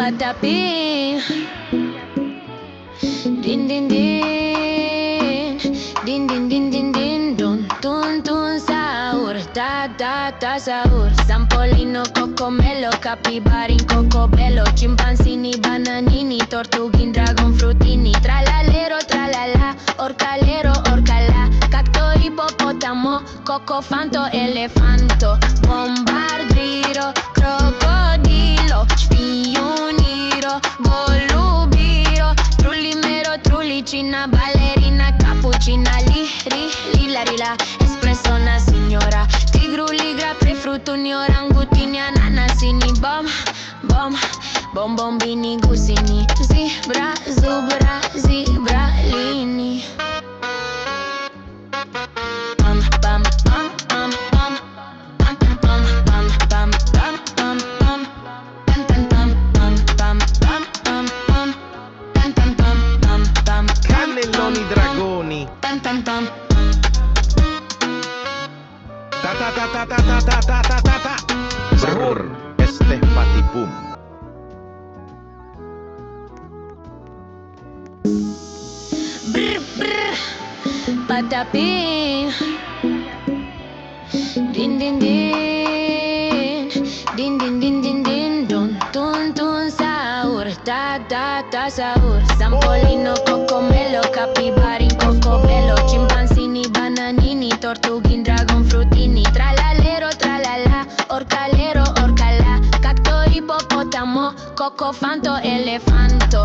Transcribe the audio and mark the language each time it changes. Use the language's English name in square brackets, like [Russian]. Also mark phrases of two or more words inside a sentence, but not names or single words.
[Italian] Patapim, din din din, din din din din din, dun tun tun sahur, ta ta ta sahur. Sampolino, cocomelo, capibarin, cocobello, chimpanzini, bananini, tortughin, dragon frutini, tralalero, tralala, orcalero, orcala, cacto, ippopotamo, cocofanto, elefanto, bombardiro, crocodilo, spioniro, golubiro, trullimero, trullicina, ballerina, cappuccina, lila, rila, espresso, una signora, tigru, ligra, prefruttuni, orangutini, ananasini, bombini, gusini, zebra, zubra, zebralini. Bam, Cannelloni dragoni. Ta ta ta ta ta ta ta ta ta ta ta. [Portuguese] Sahur este patipum. [Italian] Patapim, din din din, din din din din din, dun tun tun sahur, ta ta ta sahur. Sampolino, cocomelo, capibarin, cocobello, chimpanzini, bananini, tortughin, dragon frutini, tralalero, tralala, orcalero, orcala, cacto, ippopotamo, cocofanto, elefanto,